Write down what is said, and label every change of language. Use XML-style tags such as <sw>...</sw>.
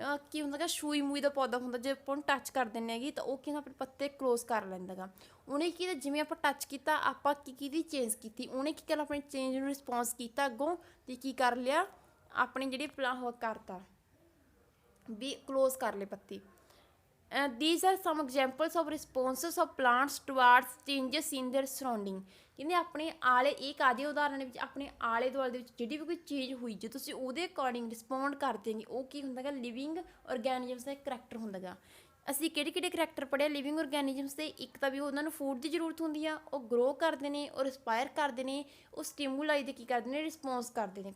<pa>ਕੀ ਹੁੰਦਾ ਗਾ, ਛੂਈ ਮੂਈ ਦਾ ਪੌਦਾ ਹੁੰਦਾ, ਜੇ ਆਪਾਂ ਉਹਨੂੰ ਟੱਚ ਕਰ ਦਿੰਦੇ ਹੈਗੇ ਤਾਂ ਉਹ ਕੀ ਹੁੰਦਾ, ਆਪਣੇ ਪੱਤੇ ਕਲੋਜ਼ ਕਰ ਲੈਂਦਾ ਗਾ। ਉਹਨੇ ਕੀ, ਜਿਵੇਂ ਆਪਾਂ ਟੱਚ ਕੀਤਾ, ਆਪਾਂ ਕੀ ਕੀਤੀ, ਚੇਂਜ ਕੀਤੀ। ਉਹਨੇ ਕੀ ਕਰਨਾ, ਆਪਣੇ ਚੇਂਜ ਨੂੰ ਰਿਸਪੌਂਸ ਕੀਤਾ ਅੱਗੋਂ, ਅਤੇ ਕੀ ਕਰ ਲਿਆ, ਆਪਣੇ ਜਿਹੜੇ ਉਹ ਕਰਤਾ ਵੀ ਕਲੋਜ਼ ਕਰ ਲਏ ਪੱਤੇ।</pa> <en>these are some examples of responses of plants towards changes in their surrounding।</en> <pa>ਕਹਿੰਦੇ ਆਪਣੇ ਆਲੇ, ਇਹ ਕਾਹਦੇ ਉਦਾਹਰਨ ਵਿੱਚ ਆਪਣੇ ਆਲੇ ਦੁਆਲੇ ਦੇ ਵਿੱਚ ਜਿਹੜੀ ਵੀ ਕੋਈ ਚੀਜ਼ ਹੋਈ, ਜੇ ਤੁਸੀਂ ਉਹਦੇ ਅਕੋਰਡਿੰਗ ਰਿਸਪੌਂਡ ਕਰ ਦੇਂਗੇ, ਉਹ ਕੀ ਹੁੰਦਾ ਗਾ, ਲਿਵਿੰਗ ਔਰਗੈਨਿਜ਼ਮਸ ਦਾ ਇੱਕ ਕਰੈਕਟਰ ਹੁੰਦਾ ਗਾ। ਅਸੀਂ ਕਿਹੜੇ ਕਿਹੜੇ ਕਰੈਕਟਰ ਪੜ੍ਹੇ ਲਿਵਿੰਗ ਔਰਗੈਨਿਜ਼ਮਸ ਦੇ? ਇੱਕ ਤਾਂ ਵੀ ਉਹਨਾਂ ਨੂੰ ਫੂਡ ਦੀ ਜ਼ਰੂਰਤ ਹੁੰਦੀ ਆ, ਉਹ ਗਰੋ ਕਰਦੇ ਨੇ, ਉਹ ਰਿਸਪਾਇਰ ਕਰਦੇ ਨੇ, ਉਹ ਸਟਿਮੂਲਾਈ ਦੇ ਕੀ ਕਰਦੇ ਨੇ, ਰਿਸਪੌਂਸ ਕਰਦੇ ਨੇ।</pa>